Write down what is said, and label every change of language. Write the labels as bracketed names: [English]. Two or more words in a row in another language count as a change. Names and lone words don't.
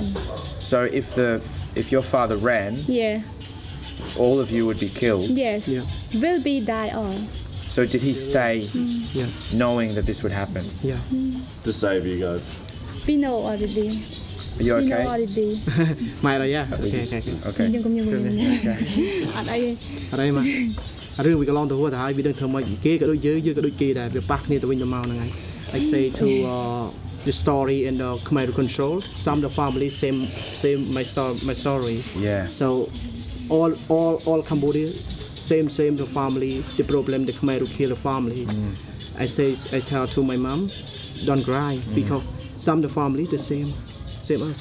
[English] So if your father ran, all of you would be killed. yes will be die all So did he stay Yeah. knowing that this would happen? Yeah. To save you guys. we know already Are you we know okay? already [Khmer] ម៉ែអីយ៉ា [English] We just- okay. [Khmer] ខ្ញុំកុំខ្ញុំអត់អី អត់អីមករឿងវាកន្លងទៅហួសទៅហើយវាដឹងធ្វើម៉េចគេក៏ដូចយើងក៏ដូចគេដែរវាប៉ះគ្នាទៅវិញទៅមកហ្នឹងហើយ [English] I say to the story in the Khmer control some of the family same my story Yeah. so all Cambodia same the family the problem the Khmer who kill the family I tell to my mom don't cry because some of the family the same us.